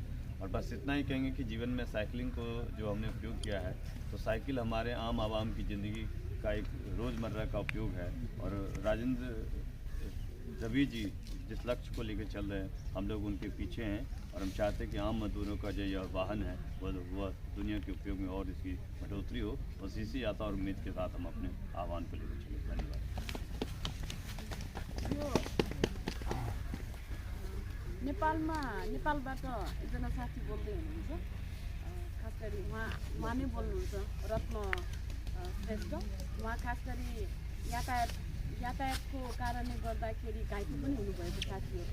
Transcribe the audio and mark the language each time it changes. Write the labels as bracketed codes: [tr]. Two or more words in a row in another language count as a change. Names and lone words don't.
[hi] और बस इतना ही कहेंगे कि जीवन में साइकिलिंग को जो हमने उपयोग किया है, तो साइकिल हमारे आम आवाम की ज़िंदगी का एक रोज़मर्रा का उपयोग है। और राजेंद्र जबी जी जिस लक्ष्य को लेकर चल रहे हैं, हम लोग उनके पीछे हैं और हम चाहते हैं कि आम मजदूरों का जो यह वाहन है वह दुनिया के उपयोग में और इसकी बढ़ोतरी हो। बस इसी आशा और उम्मीद के साथ हम अपने आह्वान को लेकर चले। धन्यवाद। [ne] नेपालबाट एकजना साथी बोल्दै हुनुहुन्छ। खास गरी उहाँ नै बोल्नुहुन्छ, रत्न श्रेष्ठ। उहाँ खास गरी यातायातको कारणले गर्दाखेरि घाइते पनि हुनुभएको साथी हो।